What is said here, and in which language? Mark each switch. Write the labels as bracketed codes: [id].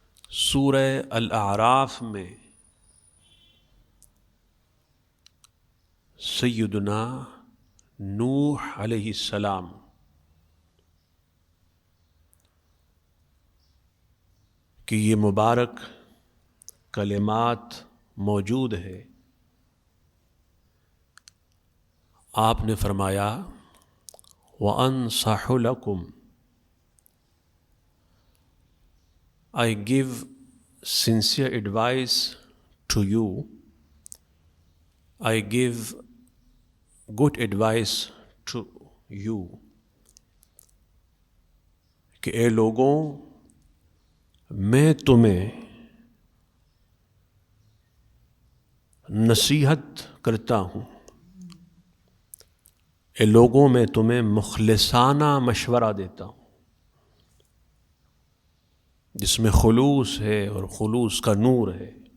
[ur] سورہ الاعراف میں سیدنا نوح علیہ السلام کی یہ مبارک کلمات موجود ہے. آپ نے فرمایا [ar] وَأَنصَحُ لَكُمْ [en] I give sincere advice to you. I give good advice to you. [ur] کہ اے لوگوں میں تمہیں نصیحت کرتا ہوں. اے لوگوں میں تمہیں مخلصانہ مشورہ دیتا ہوں جس میں خلوص ہے اور خلوص کا نور ہے.